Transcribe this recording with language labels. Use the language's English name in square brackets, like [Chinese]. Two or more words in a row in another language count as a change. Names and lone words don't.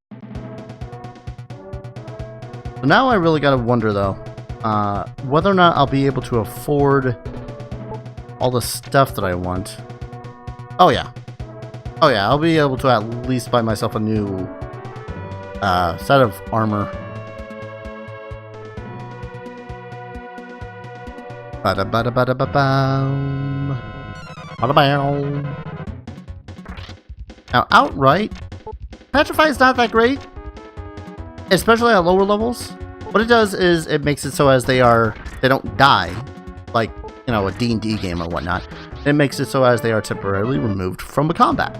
[English] So now I really gotta wonder, though, whether or not I'll be able to afford all the stuff that I want. Oh yeah, I'll be able to at least buy myself a new set of armor. Bada bada bada ba bam. Bada bow. Now, outright, Petrify is not that great, especially at lower levels. What it does is it makes it so as they don't die, like, you know, a D&D game or whatnot. It makes it so as they are temporarily removed from a combat.